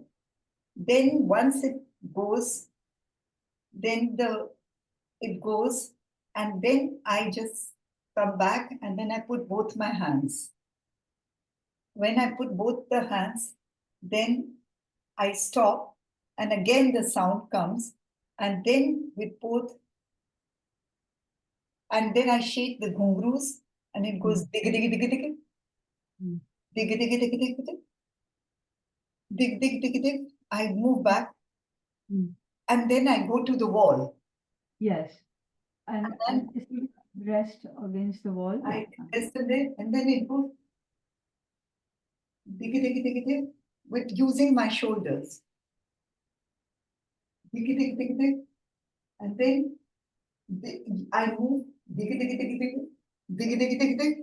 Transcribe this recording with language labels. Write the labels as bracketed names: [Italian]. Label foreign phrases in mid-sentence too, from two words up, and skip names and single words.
[English] Then once it goes, then it goes, and then I just come back and then I put both my hands. When I put both the hands, then I stop, and again the sound comes, and then with both, and then I shake the ghungroos, and it goes dig dig dig dig dig Mm. dig dig dig dig dig dig dig dig dig. I move back, Mm. and then I go to the wall. Yes. And if you rest against the wall. I rest a bit, and then it goes dig dig dig dig with using my shoulders. Dig dig dig dig, and then I move dig dig dig dig dig dig dig dig,